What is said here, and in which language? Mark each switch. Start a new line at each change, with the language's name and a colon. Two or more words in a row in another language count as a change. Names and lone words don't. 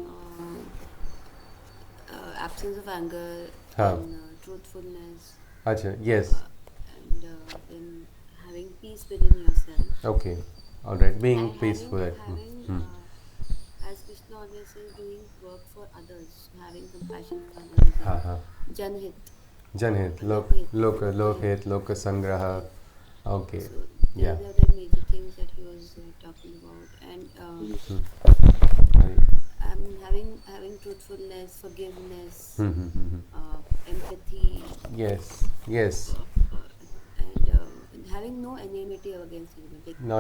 English: Absence of anger, Haan. and truthfulness. Acha, yes. And then having peace within yourself. Okay. Alright, being And peaceful. having as Krishna always says, doing work for others, having compassion for others. Ha ha. Janhit.
Hindi: Janhit, Lokhit, Loka Sangraha.
English: Okay. So Yeah. these are the major things that he was talking about. And having truthfulness, forgiveness, empathy. Yes, yes. And having no enmity against anyone.